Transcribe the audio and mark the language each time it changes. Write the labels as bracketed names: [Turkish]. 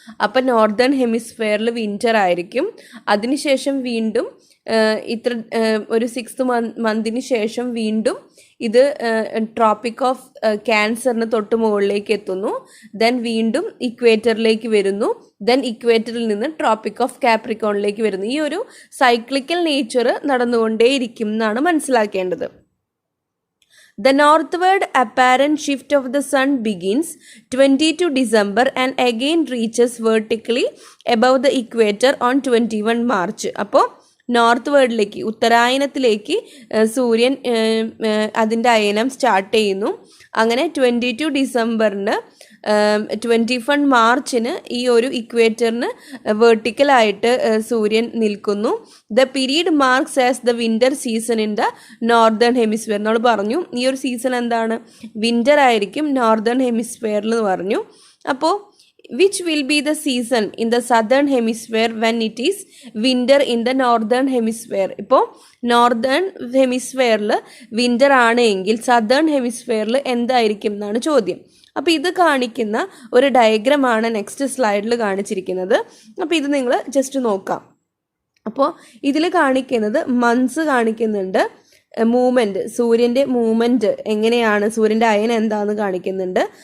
[Malayalam] അപ്പം northern ഹെമിസ്ഫിയറിൽ winter ആയിരിക്കും. അതിനുശേഷം വീണ്ടും ഇത്ര ഒരു 6th മന്തിന് ശേഷം വീണ്ടും ഇത് ട്രോപ്പിക് ഓഫ് ക്യാൻസറിന് തൊട്ട് മുകളിലേക്ക് എത്തുന്നു. ദെൻ വീണ്ടും ഇക്വേറ്ററിലേക്ക് വരുന്നു. ദെൻ ഇക്വേറ്ററിൽ നിന്ന് ട്രോപ്പിക് ഓഫ് കാപ്രിക്കോണിലേക്ക് വരുന്നു. ഈ ഒരു സൈക്ലിക്കൽ നേച്ചർ നടന്നുകൊണ്ടേയിരിക്കും എന്നാണ് മനസ്സിലാക്കേണ്ടത്. [English] The northward apparent shift of the sun begins 22 December and again reaches vertically above the equator on 21 March. [Malayalam] അപ്പോൾ നോർത്ത് വേർഡിലേക്ക് ഉത്തരായനത്തിലേക്ക് സൂര്യൻ അതിൻ്റെ അയനം സ്റ്റാർട്ട് ചെയ്യുന്നു. അങ്ങനെ 22 ഡിസംബറിന് 21 മാർച്ചിന് ഈ ഒരു ഇക്വേറ്ററിന് വേർട്ടിക്കലായിട്ട് സൂര്യൻ നിൽക്കുന്നു. [English] The period marks as the winter season in the northern hemisphere. [Malayalam] നമ്മൾ പറഞ്ഞു ഈ ഒരു സീസൺ എന്താണ്, വിൻ്റർ ആയിരിക്കും നോർത്തേൺ ഹെമിസ്ഫിയറിൽ എന്ന് പറഞ്ഞു. അപ്പോൾ [English] which will be the season in the southern hemisphere when it is winter in the northern hemisphere? [Malayalam] ഇപ്പോൾ നോർത്തേൺ ഹെമിസ്ഫിയറിൽ വിൻ്റർ ആണ് എങ്കിൽ സദേൺ ഹെമിസ്ഫിയറിൽ എന്തായിരിക്കും എന്നാണ് ചോദ്യം. അപ്പോൾ ഇത് കാണിക്കുന്ന ഒരു ഡയഗ്രമാണ് നെക്സ്റ്റ് സ്ലൈഡിൽ കാണിച്ചിരിക്കുന്നത്. അപ്പോൾ ഇത് നിങ്ങൾ ജസ്റ്റ് നോക്കാം. അപ്പോൾ ഇതിൽ കാണിക്കുന്നത് മന്ത്സ് കാണിക്കുന്നുണ്ട്, മൂവ്മെൻറ്റ്, സൂര്യൻ്റെ മൂവ്മെൻറ്റ് എങ്ങനെയാണ്, സൂര്യൻ്റെ അയൻ എന്താണെന്ന് കാണിക്കുന്നുണ്ട്.